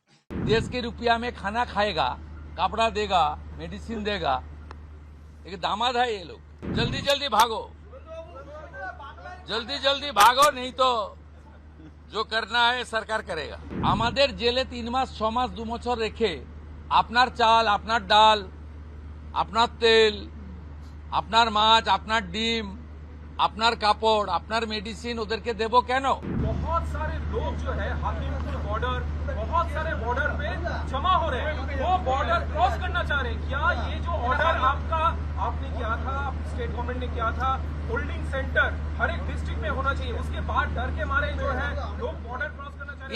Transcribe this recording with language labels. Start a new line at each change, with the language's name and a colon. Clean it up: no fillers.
Hindi: देश के रुपया में खाना खाएगा, कपड़ा देगा, मेडिसिन देगा, एक दामाद है ये लोग। जल्दी जल्दी भागो, जल्दी जल्दी भागो, नहीं तो जो करना है सरकार करेगा।
Bangla: আমাদের জেলে 3 মাস 6 মাস 2 বছর রেখে আপনার চাল, আপনার ডাল, আপনার তেল, আপনার মাছ, আপনার ডিম, আপনার কাপড়, আপনার মেডিসিন ওদেরকে দেবো কেন?
Hindi: बहुत सारे लोग जो है हाकिमपुर बॉर्डर, बहुत सारे बॉर्डर पे जमा हो रहे हैं, वो बॉर्डर क्रॉस करना चाह रहे हैं। क्या ये जो ऑर्डर आपने किया था, स्टेट गवर्नमेंट ने किया था, होल्डिंग सेंटर हर एक डिस्ट्रिक्ट में होना चाहिए, उसके बाद डर के मारे जो है लोग बॉर्डर क्रॉस करना चाह रहे हैं?